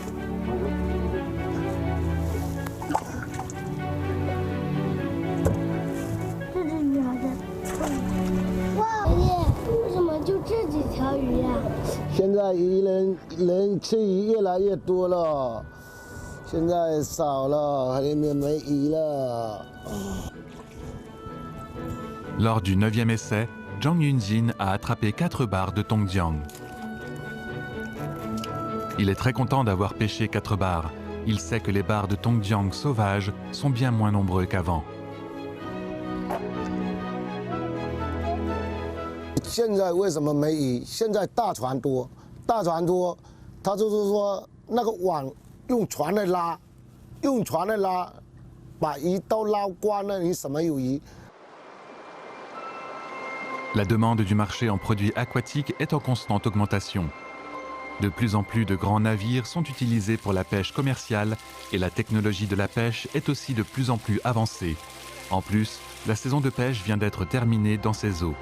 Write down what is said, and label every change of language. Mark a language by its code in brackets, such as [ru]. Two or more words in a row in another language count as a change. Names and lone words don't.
[zh] 这只鱼好像，哇！爷爷，为什么就这几条鱼呀？现在人吃鱼越来越多了，现在少了，海里面没鱼了。 [fr] Lors du 9e essai, Zhang Yunjin a attrapé 4 bars de Tongjiang. Il est très content d'avoir pêché 4 bars. Il sait que les bars de Tongjiang sauvages sont bien moins nombreux qu'avant. [zh] 现在为什么没鱼？现在大船多，他就是说那个网用船来拉，把鱼都捞光了，你什么有鱼？ [fr] La demande du marché en produits aquatiques est en constante augmentation. De plus en plus de grands navires sont utilisés pour la pêche commerciale et la technologie de la pêche est aussi de plus en plus avancée. En plus, la saison de pêche vient d'être terminée dans ces eaux.